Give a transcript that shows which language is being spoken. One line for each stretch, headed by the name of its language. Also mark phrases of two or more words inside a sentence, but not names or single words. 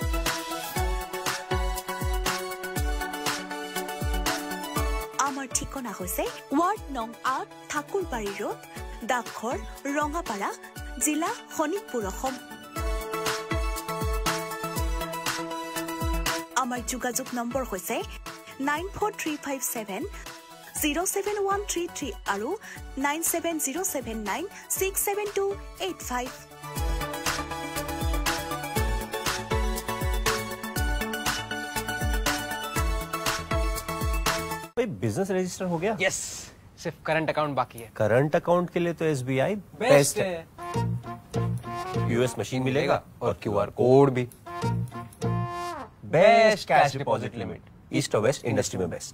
Assamese: আমাৰ ঠিকনা হৈছে ৱাৰ্ড নং ৮ ঠাকুৰবাৰী ৰোড ডাকঘৰ ৰঙাপাৰা জিলা শোণিতপুৰ অসম আমাৰ যোগাযোগ নম্বৰ হৈছে 9435707133 আৰু 9707967285
English: business register
Hindi: हो गया यस सिर्फ
English: current account
Hindi: बाकी है
English: current account
Hindi: के लिए तो
English: SBI best है US machine
Hindi: मिलेगा और
English: QR code भी best cash deposit limit east और west industry में बेस्ट